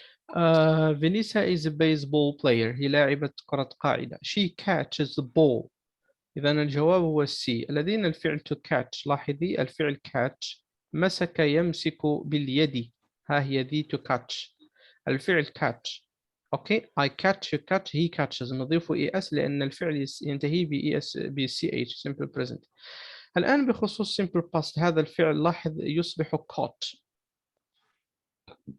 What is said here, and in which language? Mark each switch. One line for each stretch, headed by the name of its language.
English: Vanessa is a baseball player.
Arabic: هي لاعبة كرة قاعدة.
English: She catches the ball.
Arabic: إذا الجواب هو السي. الذين الفعل to catch. لاحظي الفعل catch مسك يمسك باليد. ها هي ذي to catch. الفعل catch أوكي.
English: I catch you catch he catches،
Arabic: نضيف
English: ES
Arabic: لأن الفعل ينتهي
English: BES BCH simple present.
Arabic: الآن بخصوص simple past، هذا الفعل لاحظ يصبح caught CAUGHT.